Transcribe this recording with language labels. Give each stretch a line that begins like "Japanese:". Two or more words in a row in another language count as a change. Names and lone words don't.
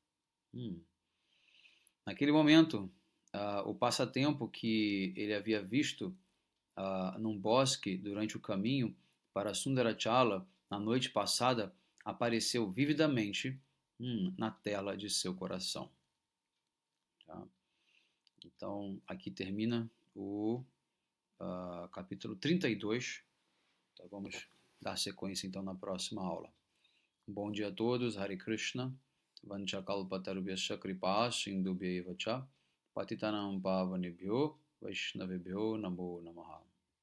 Portuguese: Naquele momento, o passatempo que ele havia visto num bosque durante o caminho para Sundarachala na noite passada apareceu vividamente na tela de seu coração. Tá? Então, aqui termina o capítulo 32. Então, vamos dar sequência então na próxima aula. Bom dia a todos,
Sanskrit: Hare Krishna, Vanchakalpatarubhyascha kripa sindubhyeva cha patitanam pavanebhyo vaishnavebhyo namo namaha.